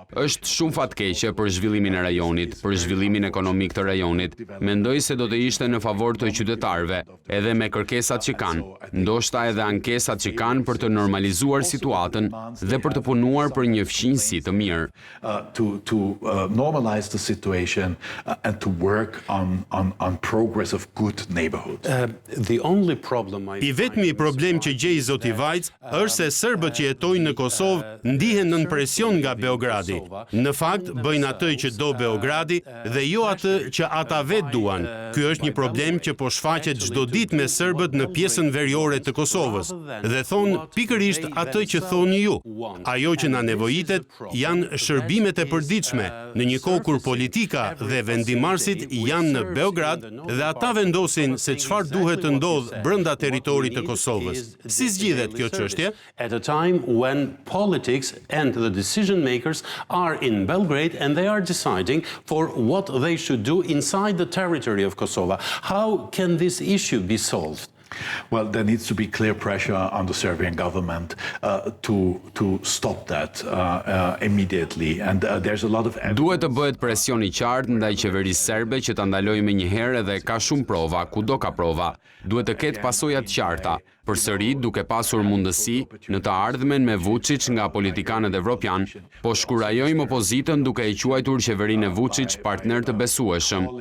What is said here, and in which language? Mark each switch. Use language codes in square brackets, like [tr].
[sq] Është shumë fatkeqe për zhvillimin e rajonit, për zhvillimin ekonomik të rajonit. Mendoj se do të ishte në favor të qytetarëve, edhe me kërkesat që kanë, ndoshta edhe ankesat që kanë për të normalizuar situatën dhe për të punuar për një fqinjësi të mirë. [en] To normalize the situation and to work on progress of good neighborhoods. [sq] I vetmi problem që gjej zoti Vajc është se serbët që jetojnë në Kosovë ndihen nën presion nga Beogradi. Në fakt, bëjnë atë që do Beogradi dhe jo atë që ata vetë duan. Ky është një problem që po shfaqet çdo ditë me serbët në pjesën veriore të Kosovës dhe thonë pikërisht atë që thoni ju. Ajo që na nevojitet janë shërbimet e përditshme, në një kohë kur politika dhe vendimarrësit janë në Beograd dhe ata vendosin se çfarë duhet të ndodhë brenda territorit të Kosovës. Si zgjidhet kjo çështje? [en] At a time when politics and the decision makers are in Belgrade and they are deciding for what they should do inside the territory of Kosovo. How can this issue be solved? Well, there needs to be clear pressure on the Serbian government to stop that immediately. And there's a lot of... [sq] Duhet të bëhet presion i qartë ndaj qeverisë serbe që ta ndalojë menjëherë dhe ka shumë prova, kudo ka prova. Duhet të ketë pasoja të qarta. Përsëri duke pasur mundësi në të ardhmen me Vučić nga politikanët evropian, po shkurajojmë opozitën duke e quajtur qeverinë e Vučić partner të besueshëm.